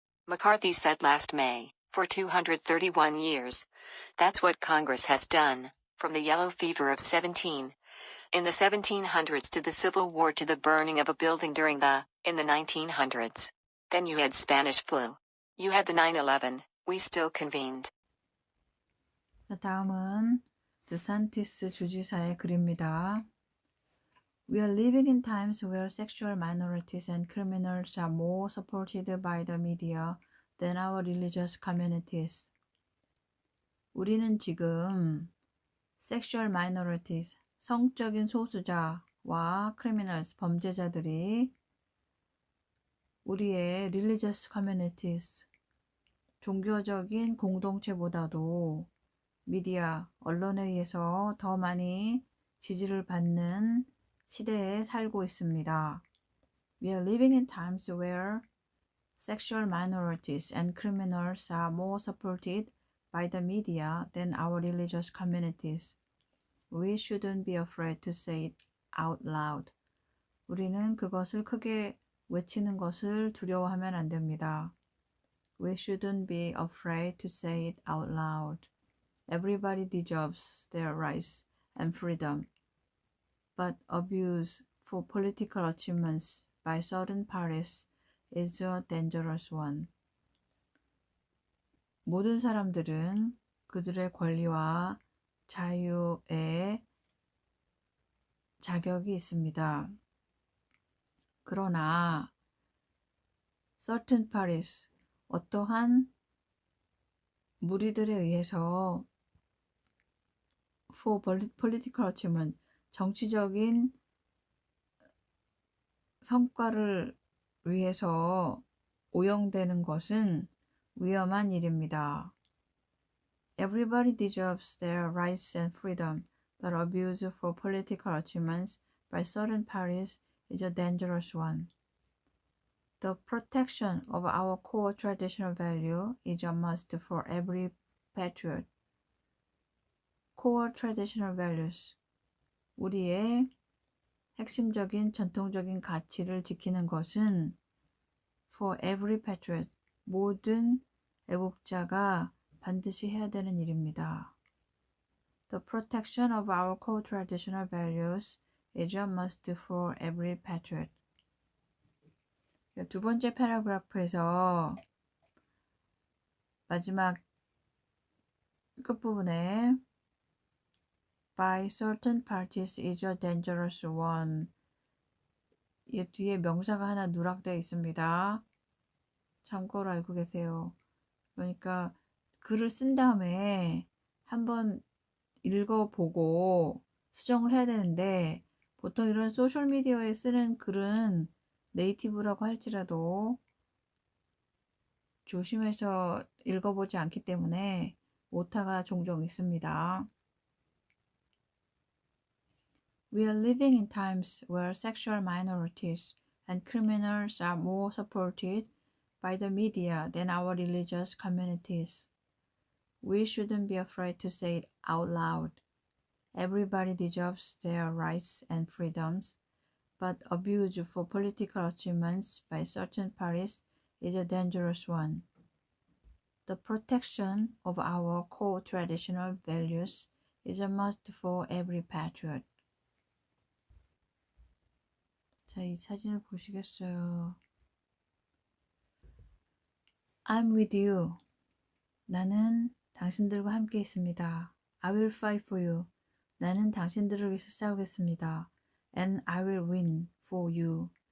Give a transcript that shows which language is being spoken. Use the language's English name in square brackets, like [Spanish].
[English] McCarthy said last May, for 231 years. That's what Congress has done, from the yellow fever of 17. In the 1700s to the Civil War to the burning of a building in the 1900s. Then you had Spanish flu. You had the 9/11, we still convened. [Korean] 다음은 드산티스 주지사의 글입니다. [English] We are living in times where sexual minorities and criminals are more supported by the media than our religious communities. [Korean] 우리는 지금 [English] sexual minorities, [Korean] 성적인 소수자와 [English] criminals, [Korean] 범죄자들이 우리의 [English] religious communities, [Korean] 종교적인 공동체보다도 미디어, 언론에 의해서 더 많이 지지를 받는 시대에 살고 있습니다. [English] We are living in times where sexual minorities and criminals are more supported by the media than our religious communities. We shouldn't be afraid to say it out loud. [Korean] 우리는 그것을 크게 외치는 것을 두려워하면 안 됩니다. [English] We shouldn't be afraid to say it out loud. Everybody deserves their rights and freedom, but abuse for political achievements by certain parties is a dangerous one. [Korean] 모든 사람들은 그들의 권리와 자유의 자격이 있습니다. 그러나 [English] certain parties, [Korean] 어떠한 무리들에 의해서 [English] for political achievement, [Korean] 정치적인 성과를 위해서 오용되는 것은 위험한 일입니다. [English] Everybody deserves their rights and freedom, but abuse for political achievements by certain parties is a dangerous one. The protection of our core traditional value is a must for every patriot. Core traditional values, [Korean] 우리의 핵심적인 전통적인 가치를 지키는 것은 [English] for every patriot, [Korean] 모든 애국자가 반드시 해야 되는 일입니다. [English] The protection of our core traditional values is a must for every patriot. [Korean] 두 번째 패러그래프에서 마지막 끝부분에 [English] by certain parties is a dangerous one. [Korean] 이 뒤에 명사가 하나 누락되어 있습니다. 참고로 알고 계세요. 그러니까 글을 쓴 다음에 한번 읽어보고 수정을 해야 되는데 보통 이런 소셜미디어에 쓰는 글은 네이티브라고 할지라도 조심해서 읽어보지 않기 때문에 오타가 종종 있습니다. [English] We are living in times where sexual minorities and criminals are more supported by the media than our religious communities. We shouldn't be afraid to say it out loud. Everybody deserves their rights and freedoms, but abuse for political achievements by certain parties is a dangerous one. The protection of our core traditional values is a must for every patriot. [Korean] 자, 이 사진을 보시겠어요? [English] I'm with you. [Korean] 나는 당신들과 함께 있습니다. [English] I will fight for you. [Korean] 나는 당신들을 위해서 싸우겠습니다. [English] And I will win for you.